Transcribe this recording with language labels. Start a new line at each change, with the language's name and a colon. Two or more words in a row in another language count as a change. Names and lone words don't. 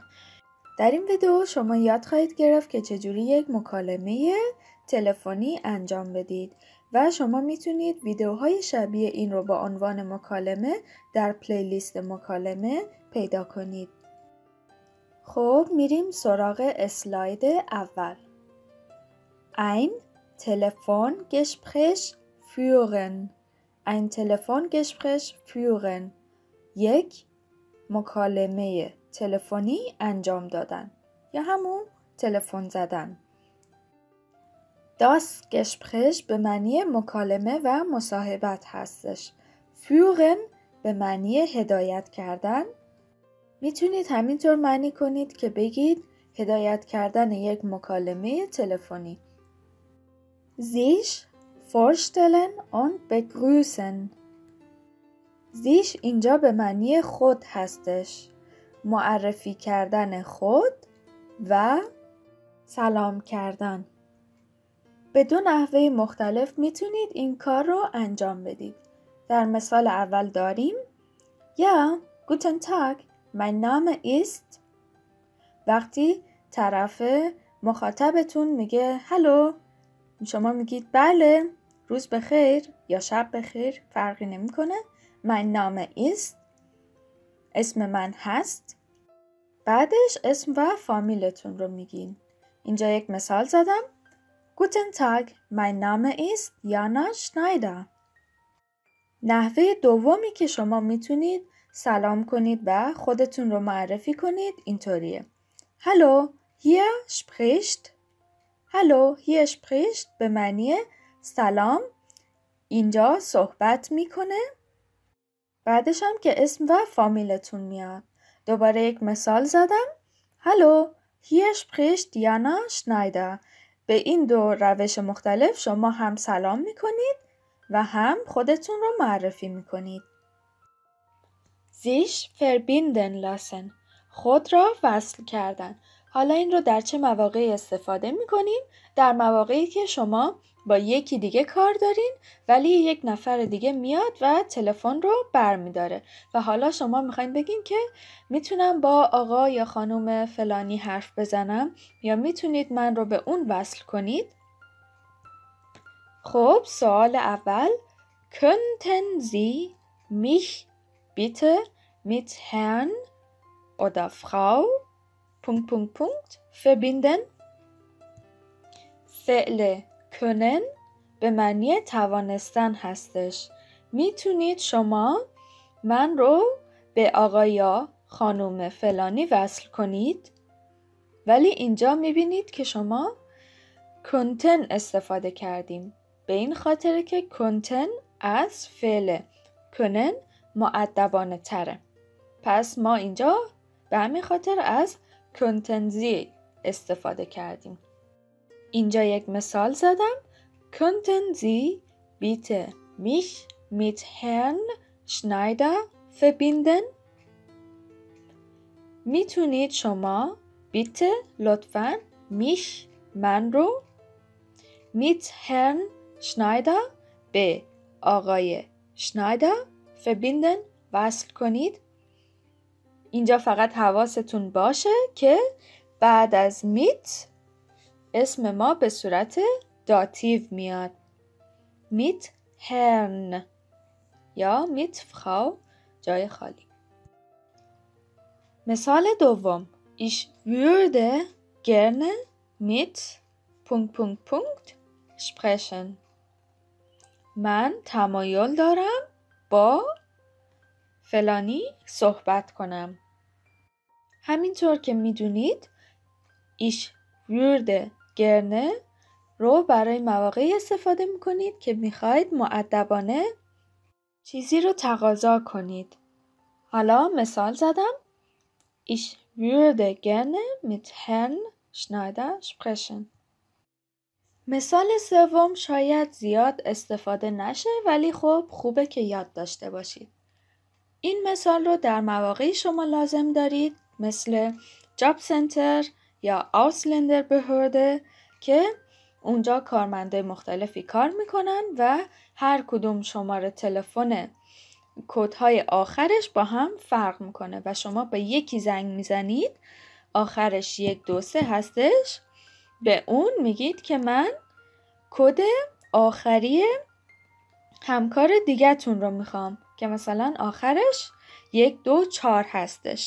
Persian: در این ویدیو شما یاد خواهید گرفت که چجوری یک مکالمه تلفنی انجام بدید و شما میتونید ویدیوهای شبیه این رو با عنوان مکالمه در پلیلیست مکالمه پیدا کنید. خب میریم سراغ اسلاید اول.
German: Ein Telefongespräch führen. Ein Telefongespräch führen.
Persian: یک مکالمه تلفنی انجام دادن یا همون تلفن زدن.
German: Das Gespräch
Persian: به معنی مکالمه و مصاحبت هستش. Führen به معنی هدایت کردن. میتونید همینطور معنی کنید که بگید هدایت کردن یک مکالمه تلفنی.
German: Sich vorstellen und begrüßen.
Persian: sich اینجا به معنی خود هستش. معرفی کردن خود و سلام کردن. به دو نحوه مختلف میتونید این کار رو انجام بدید. در مثال اول داریم
German: Ja, guten Tag, mein Name ist.
Persian: وقتی طرف مخاطبتون میگه هلو، شما میگید بله، روز بخیر یا شب بخیر، فرقی نمیکنه.
German: Mein Name ist.
Persian: اسم من هست. بعدش اسم و فامیلتون رو میگین. اینجا یک مثال زدم.
German: Guten Tag, mein Name ist Jana Schneider.
Persian: نحوه دومی که شما میتونید سلام کنید و خودتون رو معرفی کنید اینطوریه.
German: Hallo, hier spricht. Hallo, hier spricht
Persian: به معنی سلام، اینجا صحبت میکنه. بعدش هم که اسم و فامیلتون میاد. دوباره یک مثال زدم.
German: Hallo, hier spricht Jana Schneider.
Persian: به این دو روش مختلف شما هم سلام میکنید و هم خودتون رو معرفی میکنید.
German: sich verbinden lassen.
Persian: خود را وصل کردن. حالا این رو در چه مواقعی استفاده میکنیم؟ در مواقعی که شما با یکی دیگه کار دارین ولی یک نفر دیگه میاد و تلفن رو برمیداره و حالا شما میخواین بگین که میتونم با آقا یا خانم فلانی حرف بزنم یا میتونید من رو به اون وصل کنید؟ خب سوال اول
German: könnten Sie mich bitte mit Herrn oder Frau ... verbinden.
Persian: فعل können به معنی توانستن هستش. میتونید شما من رو به آقا یا خانم فلانی وصل کنید، ولی اینجا میبینید که شما کنتن استفاده کردیم. به این خاطر که کنتن از فعل کنن مؤدبانه تره. پس ما اینجا به همین خاطر از
German: Könnten Sie
Persian: استفاده کردیم. اینجا یک مثال زدم.
German: Könnten Sie bitte mich mit Herrn Schneider verbinden?
Persian: میتونید شما bitte لطفاً mich من رو
German: mit Herrn Schneider
Persian: به آقای شنایدر verbinden وصل کنید. اینجا فقط حواستون باشه که بعد از میت اسم ما به صورت داتیو میاد.
German: mit Herrn
Persian: یا
German: mit Frau
Persian: جای خالی. مثال دوم.
German: Ich würde gerne mit ... sprechen.
Persian: من تمایل دارم با فلانی صحبت کنم. همینطور که میدونید
German: ich würde gerne
Persian: رو برای مواقعی استفاده میکنید که میخواید مؤدبانه چیزی رو تقاضا کنید. حالا مثال زدم.
German: Ich würde gerne mit Herrn Schneider sprechen.
Persian: مثال سوم شاید زیاد استفاده نشه ولی خب خوبه که یاد داشته باشید. این مثال رو در مواقعی شما لازم دارید مثل جاب سنتر یا آوسلندر بهورده که اونجا کارمنده مختلفی کار میکنن و هر کدوم شماره تلفن کدهای آخرش با هم فرق میکنه و شما به یکی زنگ میزنید آخرش 123 هستش، به اون میگید که من کد آخری همکار دیگه‌تون رو میخوام که مثلا آخرش 124 هستش.